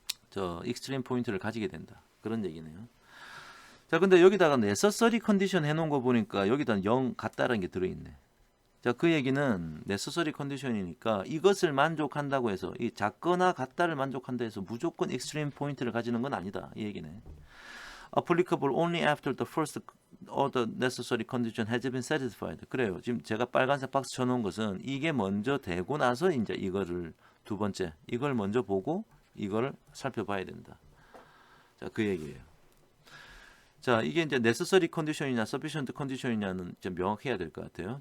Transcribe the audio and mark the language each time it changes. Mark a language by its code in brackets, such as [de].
[ko] 저 익스트림 포인트를 가지게 된다. 그런 얘기네요. 자, 근데 여기다가 necessary condition 해놓은 거 보니까 여기다 0 같다라는 게 들어있네. 자, 그 얘기는 necessary condition이니까 이것을 만족한다고 해서 이 작거나 같다를 만족한다 해서 무조건 익스트림 포인트를 가지는 건 아니다. 이 얘기네. [en] applicable only after the first order necessary condition has been satisfied. [ko] 그래요. 지금 제가 빨간색 박스 쳐놓은 것은 이게 먼저 되고 나서 이제 이거를 두 번째 이걸 먼저 보고 이거를 살펴봐야 된다. 자, 그 얘기예요. 자, 이게 이제 necessary condition이냐 sufficient condition이냐는 좀 명확해야 될 것 같아요.